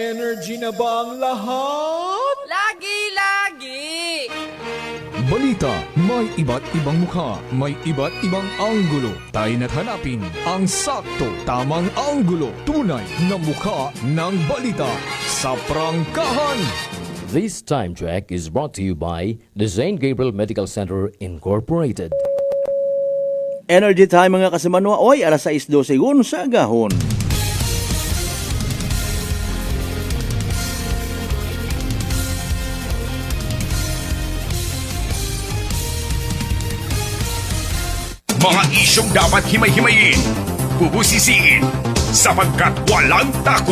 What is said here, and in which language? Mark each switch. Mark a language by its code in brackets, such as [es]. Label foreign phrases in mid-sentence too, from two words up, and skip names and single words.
[tl] energy na ba ang lahat? Lagi-lagi! Balita, may iba't ibang mukha, may iba't ibang anggulo. Tayo na't hanapin ang sakto, tamang anggulo, tunay na mukha ng balita sa prangkahan. [en] This time check is brought to you by the St. Gabriel Medical Center Incorporated. Energy time [krj] mga kasimanwa. Oy, alas 6:12 sa agahon. [tl] Mga isyong dapat himay-himayin, bubusisiin, sapagkat walang takot.